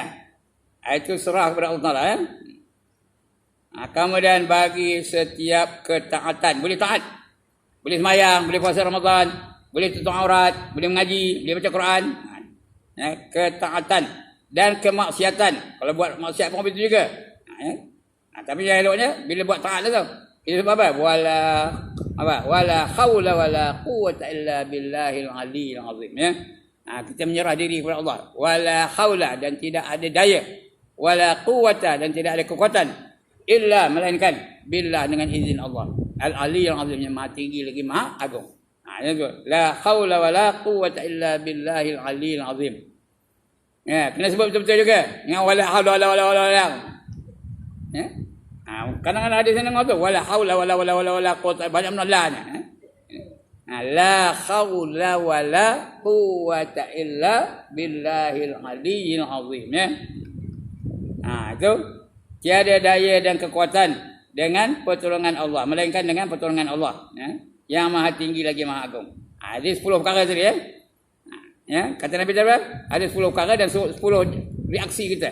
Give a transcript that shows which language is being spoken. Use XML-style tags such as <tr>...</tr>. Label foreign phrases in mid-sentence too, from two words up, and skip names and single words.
<ms>Itu serah kepada Allah Taala ya. Kemudian bagi setiap ketaatan, boleh taat. Boleh sembahyang, boleh puasa Ramadan, boleh tutup aurat, boleh mengaji, boleh baca Quran. Ketaatan dan kemaksiatan. Kalau buat maksiat pun begitu juga. Tapi yang eloknya bila buat taat tu. Kita sebab apa?</ms> <ar>ولا حول ولا قوة إلا بالله العلي العظيم ya.</ar> <ms>Kita menyerah diri kepada Allah.</ms> <ar>ولا حول</ar> <ms>dan tidak ada daya.</ms> <ar>ولا قوة</ar> <ms>dan tidak ada kekuatan illa melainkan billah dengan izin Allah.</ms> <ar>العلي العظيم</ar> <ms>yang maha tinggi lagi maha agung. Itu.</ms> <ar>لا حول ولا قوة إلا بالله العلي العظيم.</ar> <ms>Ya, kena sebut betul-betul juga.</ms> <ar>Dengan ولا حول ولا. Ya.</ar> <ms>Kadang-kadang ada senang tu</ms> <ar>ولا حول ولا قوة</ar> <ms>banyak menolaknya.</ms> <ar>لا حول ولا قوة إلا بالله العلي العظيم ya.</ar> <ms>Itu tiada daya dan kekuatan dengan pertolongan Allah melainkan dengan pertolongan Allah ya. Yang maha tinggi lagi maha agung. Ada 10 perkara tadi ya. Ya, kata Nabi Muhammad ada 10 perkara dan 10 reaksi kita.</ms>